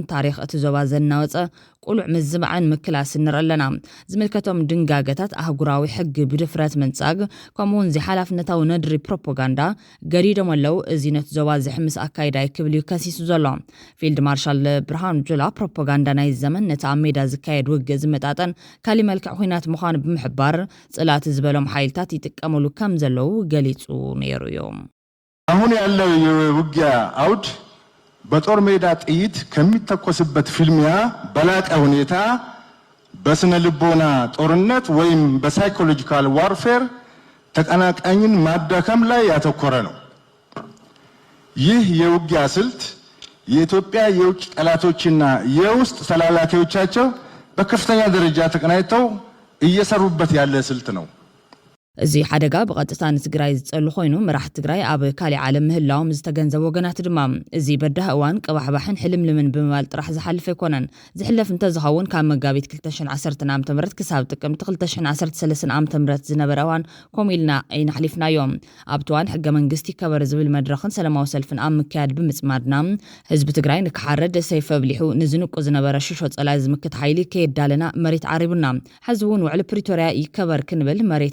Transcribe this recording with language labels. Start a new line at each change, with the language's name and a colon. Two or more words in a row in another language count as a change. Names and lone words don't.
Tigrinya: ታሪኽ እቲ ዞባ ዘናወፀ ቁሉዕ ምዝማዕን ምክላስ ንረለና ዝምልከቶም ድንጋገታት ኣህጉራዊ ሕጊ ብድፍረት መንጻግ ከምኡውን ዝሓላፍነታዊ ነድሪ ፕሮፓጋንዳ ገዲዶም ኣለው እዚ ነቲ ዞባ ዝሕምስ ኣካይዳ ክብል ከሲሱ ዘሎ ፊልድ ማርሻል ብርሃኑ ጁላ ፕሮፓጋንዳ ናይ ዘመን ነቲ ኣብ ሜዳ ዝካየድ ውግእ ዝመጣጠን ካሊ መልክዕ ኩናት ምዃኑ ብምሕባር ጽላት ዝበሎም ሓይልታት ይጥቀመሉ ከም ዘለው ገሊጹ ነይሩ እዮም
Amharic: አሁን ያለው የውጊያ አውድ በጦር ሜዳ ጥይት ከሚተኮስበት ፊልሚያ በላቀ ሁኔታ በስነ ልቦና ጦርነት ወይም በሳይኮሎጂካል ዋርፌር ተቀናቃኝን ማዳከም ላይ ያተኮረ ነው ይህ የውጊያ ስልት የኢትዮጵያ የውጭ ጠላቶችና የውስጥ ተላላኪዎቻቸው በከፍተኛ ደረጃ ተቀናይተው እየሰሩበት ያለ ስልት ነው
Tigrinya: እዚ ሓደጋ ብቐጥታ ንትግራይ ዝጸሉ ኮይኑ ምራሕ ትግራይ ኣብ ካሊእ ዓለም ምህላዎም ዝተገንዘቡ ወገናት ድማ እዚ በዳህ እዋን ቅባሕባሕን ሕልምልምን ብምባል ጥራሕ ዝሓልፍ ኣይኮነን ዝሕለፍ እንተዝኸውን ካብ መጋቢት 2010 ዓ.ም ክሳብ ጥቅምቲ 2013 ዓ.ም ዝነበረ እዋን ኮሚልና ኣይናሕሊፍናዮም ኣብቲ እዋን ሕገ መንግስቲ ከበር ዝብል መድረኽን ሰላማዊ ሰልፍን ኣብ ምክያድ ብምጽማድና ህዝቢ ትግራይ ንክሓረድ ሰይፈ ብሊሑ ንዝንቁ ዝነበረ ሽሾ ጸላይ ዝምክት ሓይሊ ከየዳለና መሬት ዓሪቡና ሕዚ እውን ውዕሊ ፕሪቶርያ ይከበር ክንብል መሬት